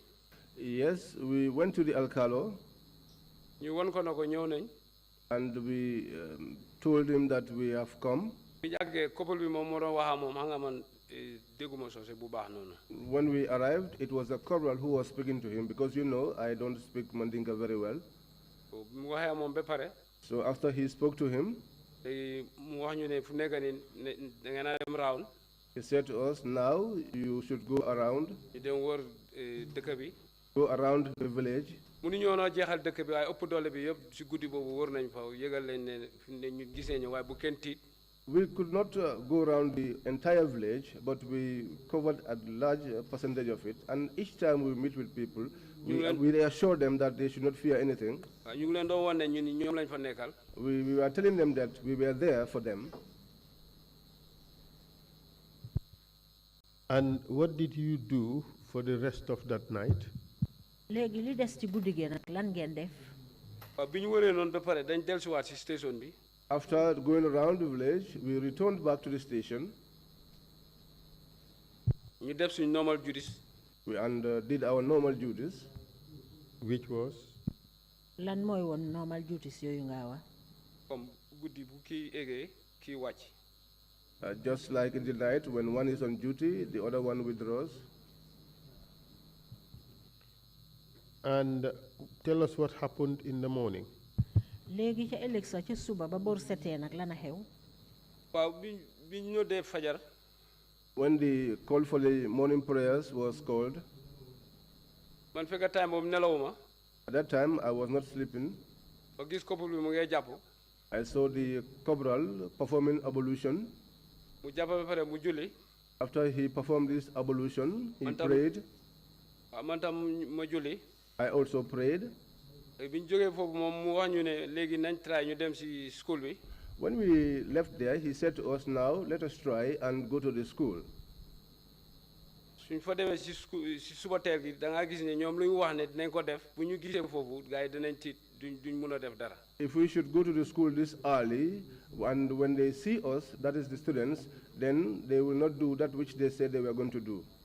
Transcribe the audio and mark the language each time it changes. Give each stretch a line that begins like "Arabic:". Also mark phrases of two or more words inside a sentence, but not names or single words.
English: Yes, we went to the alcalde.
Wolof: ñu won ko na ko ñëw nañ.
English: And we told him that we have come.
Wolof: bi jàggee couple bi moom moo doon waxaa moom xam nga man dégguma soose bu baax noonu.
English: When we arrived, it was the corporal who was speaking to him because you know I don't speak Mandinka very well.
Wolof: mu waxee moom ba pare.
English: So after he spoke to him,
Wolof: mu wax ñu ne fu nekk nii da ngeen a dem round.
English: he said to us, now you should go around.
Wolof: ñu dem wër dëkk bi.
English: Go around the village.
Wolof: mënuñoo noo jeexal dëkk bi waaye ëpp doole bi yëpp si guddi boobu wër nañ fa yëgal leen ne ñu gis nañu waaye bu kenn tiit.
English: We could not go around the entire village, but we covered a large percentage of it. And each time we meet with people, we assure them that they should not fear anything.
Wolof: ñu ngi leen doon wan ne ñun ñoom lañ fa nekkal.
English: We were telling them that we were there for them. And what did you do for the rest of that night?
Wolof: léegi li des ci guddi gi nag lan ngeen def. waaw bi ñu wëree noonu ba pare dañ dellusiwaat si station bi.
English: After going around the village, we returned back to the station.
Wolof: ñu def suñ
English: normal duties. And did our normal duties. Which was?
Wolof: lan mooy woon
English: normal duties
Wolof: yooyu nga wax. comme guddi bu kii eggee kii wàcc.
English: Just like in the night, when one is on duty, the other one withdraws. And tell us what happened in the morning.
Wolof: léegi ca ëllëg sa ca suba ba bor setee nag lan a xew. waaw bi ñu dee fajar.
English: When the call for the morning prayers was called.
Wolof: man fekk time boobu nelawuma.
English: At that time, I was not sleeping.
Wolof: ba gis couple bi mu ngay jàpp.
English: I saw the corporal performing ablution.
Wolof: mu jàpp ba pare mu julli.
English: After he performed this ablution, he prayed.
Wolof: waaw man tam ma julli.
English: I also prayed.
Wolof: bi ñu jógee foofu moom mu wax ñu ne léegi nañ try ñu dem si school bi.
English: When we left there, he said to us, now let us try and go to the school.
Wolof: suñ fa demee si suba teel gi da ngaa gis ne ñoom lu ñu wax ne dinañ ko def bu ñu gisee foofu gars yi dinañ tiit duñ mun a def dara.
English: If we should go to the school this early, and when they see us, that is the students, then they will not do that which they said they were going to do.